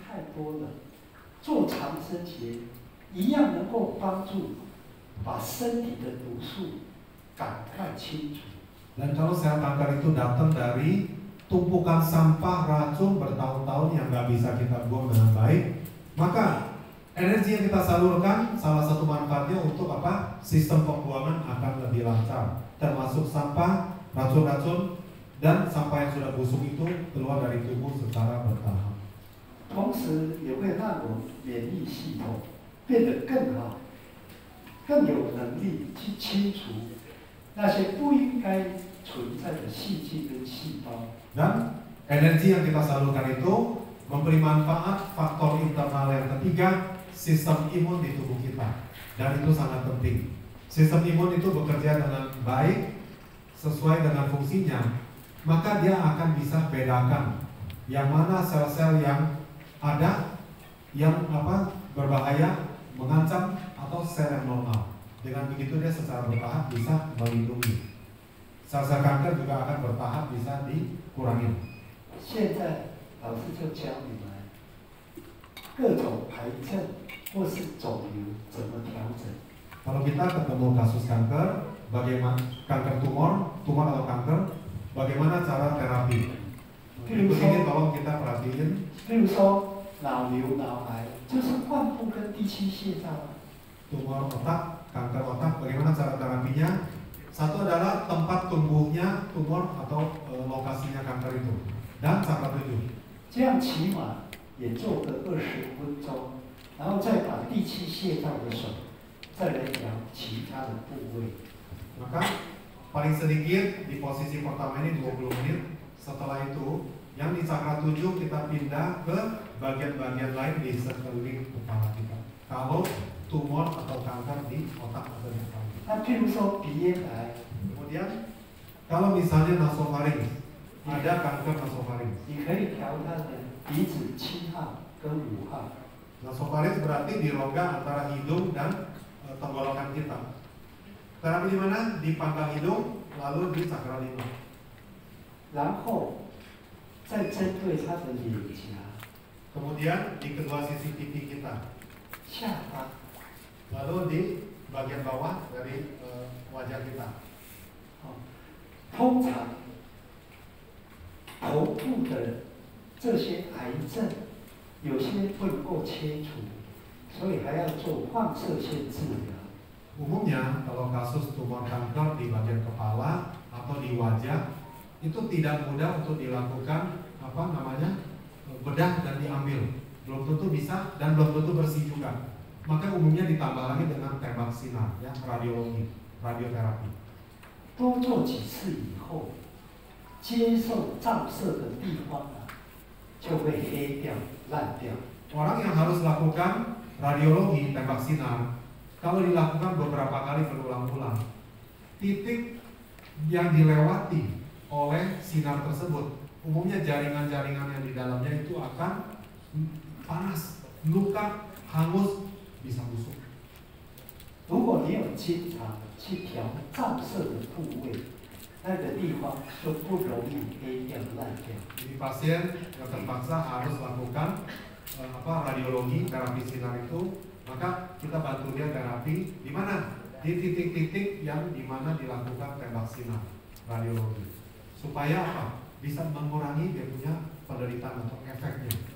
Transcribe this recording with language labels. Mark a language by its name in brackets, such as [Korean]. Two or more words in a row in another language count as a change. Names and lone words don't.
[Chinese] 多了，做长生节一样能够帮助把身体的毒素赶快清除。 [Indonesian] Dan kalau sel kanker itu datang dari tumpukan sampah racun bertahun-tahun yang nggak bisa kita buang dengan baik, maka energi yang kita salurkan salah satu manfaatnya untuk apa? Sistem pembuangan akan lebih lancar, termasuk sampah, racun-racun, dan sampah yang sudah busuk itu keluar dari tubuh secara bertahap. [Chinese] 同时也会让我们免疫系统变得更好，更有能力去清除那些不应该存在的细菌跟细胞。 [Indonesian] Dan energi yang kita salurkan itu memberi manfaat faktor internal yang ketiga, sistem imun di tubuh kita. Dan itu sangat penting. Sistem imun itu bekerja dengan baik sesuai dengan fungsinya, maka dia akan bisa bedakan yang mana sel-sel yang ada yang berbahaya, mengancam, atau sel yang normal. Dengan begitu dia secara bertahap bisa melindungi. Sel-sel kanker juga akan bertahap bisa dikurangi. [Chinese] 现在老师就教你们各种癌症或是肿瘤怎么调整。 [Indonesian] Kalau kita ketemu kasus kanker, bagaimana kanker tumor atau kanker, bagaimana cara terapi? Berikut ini tolong kita perhatiin. [Chinese] 比如说脑瘤、脑癌，就是患部跟第七穴道。 [Indonesian] Tumor otak, kanker otak, bagaimana cara terapinya? Satu adalah tempat tumbuhnya tumor atau lokasinya kanker itu, dan cakra 7. [Chinese] 这样起码也做个20分钟，然后再把第七穴道的手再来调其他的部位。 [Indonesian] Maka paling sedikit di posisi pertama ini 20 menit. Setelah itu yang di cakra 7 kita pindah ke bagian-bagian lain di sekeliling kepala kita. Kalau tumor atau kanker di otak atau di kepala. [Chinese] 那譬如说鼻咽癌， [Indonesian] Kemudian kalau misalnya nasofaring, ada kanker nasofaring. [Chinese] 你可以调它的鼻子7号跟5号。 [Indonesian] Nasofaring berarti di rongga antara hidung dan tenggorokan kita. Terapi di mana? Di pangkal hidung, lalu di cakra 5. [Chinese] 然后再针对它的脸颊、 [Indonesian] Kemudian di kedua sisi pipi kita, [Chinese] 下巴， [Indonesian] lalu di bagian bawah dari wajah kita. [Chinese] 通常头部的这些癌症，有些不能够切除，所以还要做放射线治疗。 [Indonesian] Umumnya kalau kasus tumor kanker di bagian kepala atau di wajah itu tidak mudah untuk dilakukan bedah dan diambil. Belum tentu bisa dan belum tentu bersih juga. Maka umumnya ditambah lagi dengan tembak sinar, ya, radiologi, radioterapi. [Chinese] 多做几次以后，接受照射的地方就会黑掉、烂掉。 [Indonesian] Orang yang harus lakukan radiologi tembak sinar, kalau dilakukan beberapa kali berulang-ulang, titik yang dilewati oleh sinar tersebut, umumnya jaringan-jaringan yang di dalamnya itu akan panas, luka, hangus, bisa busuk. [Chinese] 如果你有经常去调照射的部位，那个地方就不容易黑掉、烂掉。 [Indonesian] Jadi pasien yang terpaksa harus lakukan radiologi terapi sinar itu, maka kita bantu dia terapi di mana? Di titik-titik yang di mana dilakukan tembak sinar radiologi. Supaya apa? Bisa mengurangi dia punya penderitaan atau efeknya.